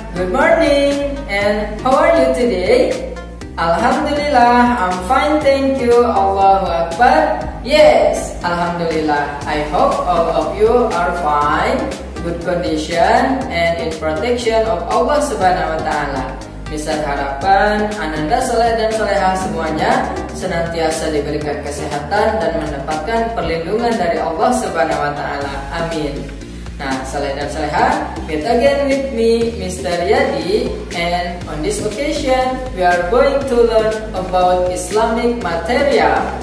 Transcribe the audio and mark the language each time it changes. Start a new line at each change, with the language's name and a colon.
English: Good morning and how are you today? Alhamdulillah, I'm fine, thank you. Allahu Akbar. Yes, Alhamdulillah. I hope all of you are fine, good condition, and in protection of Allah Subhanahu wa Ta'ala.
Indonesian: Besar harapan Ananda Soleh dan Soleha semuanya senantiasa diberikan kesehatan dan mendapatkan perlindungan dari Allah Subhanahu wa Ta'ala.
English: Amin. Nah, Soleh dan Soleha, meet again with me, Mr. Yadi, and on this occasion we are going to learn about Islamic material.